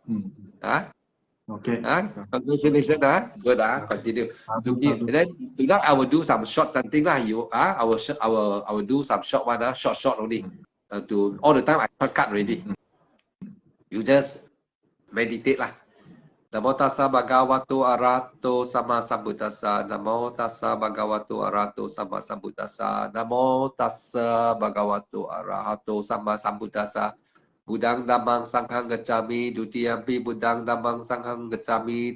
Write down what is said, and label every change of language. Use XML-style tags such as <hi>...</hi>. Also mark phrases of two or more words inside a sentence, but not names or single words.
<en>Okay. Congratulations. Good. Continue. And then tonight I will do some short something lah. I will do some short one. Short only. To all the time I shortcut already. You just meditate lah.</en> <pi>Namo tassa bhagavato arahato sama sambuddhassa. Namo tassa bhagavato arahato sama sambuddhassa. Namo tassa bhagavato arahato sama sambuddhassa. Buddhang dhammang sanghang gacchami. Dutiyampi buddhang dhammang sanghang gacchami.</pi>